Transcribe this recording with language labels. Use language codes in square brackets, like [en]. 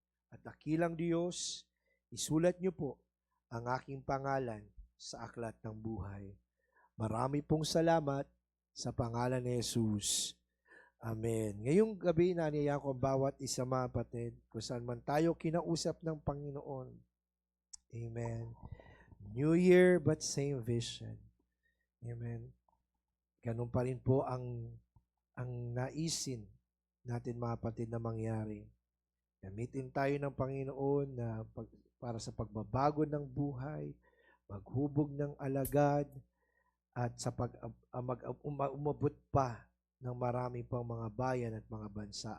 [tl] At dakilang Diyos, isulat niyo po ang aking pangalan sa aklat ng buhay. Marami pong salamat sa pangalan ni Jesus. Amen. Ngayong gabi, naniyaya ko ang bawat isa mga kapatid, kung saan man tayo kinausap ng Panginoon. Amen. [en] New year but same vision. [tl] Amen. Ganun pa rin po ang naisin natin mga kapatid na mangyari. Gamitin tayo ng Panginoon na para sa pagbabago ng buhay, maghubog ng alagad, at sa umabot pa ng marami pang mga bayan at mga bansa.